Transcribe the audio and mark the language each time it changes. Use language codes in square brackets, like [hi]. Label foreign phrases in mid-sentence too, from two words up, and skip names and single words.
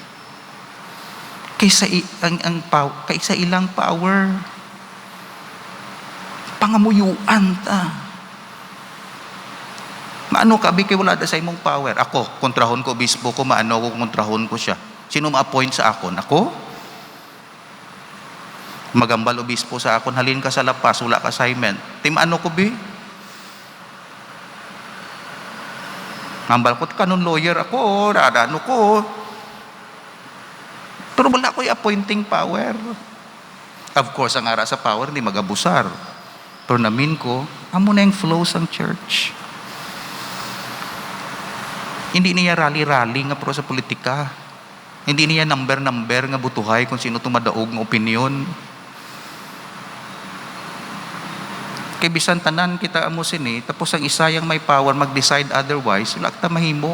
[hil] Kaysa ilang power, pangamuyuan ta. Maano ka, kay wala da sa imong power. Ako, kontrahon ko, obispo ko, maano ko, kontrahon ko siya. Sino ma-appoint sa akon? Ako? Magambal obispo sa akon, halin ka sa lapas, wala ka assignment. Ano ko, bi? Ngambal ko, [en] kanon lawyer [hil] ako, ano ko. Pero wala ko yung [en] appointing power. Of course, [hil] ang ara sa power, hindi magabusar. Pero namin ko, amo na yung flow sang church. Hindi niya rally-rally nga pro sa politika. Hindi niya number-number nga butuhay kung sino tumadaog ng opinion. Kay bisan tanan kita amo sini, tapos ang isa yang may power mag- [en] decide otherwise, [hil] wala kita mahimo.